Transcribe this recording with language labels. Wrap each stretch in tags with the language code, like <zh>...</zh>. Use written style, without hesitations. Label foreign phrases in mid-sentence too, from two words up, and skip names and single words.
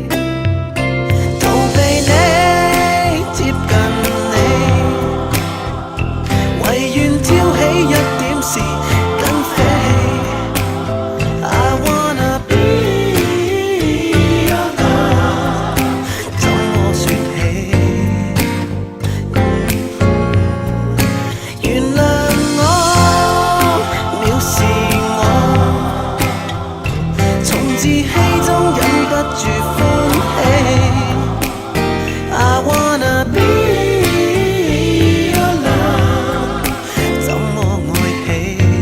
<yue>逃避你，接近你，唯願挑起一點事跟飛。</yue> <en>I wanna be your love，</en> <yue>怎麼說起？原諒我藐視自欺中忍不住歡喜</yue> <en>I wanna be your love，</en> <yue>怎麼愛起？</yue>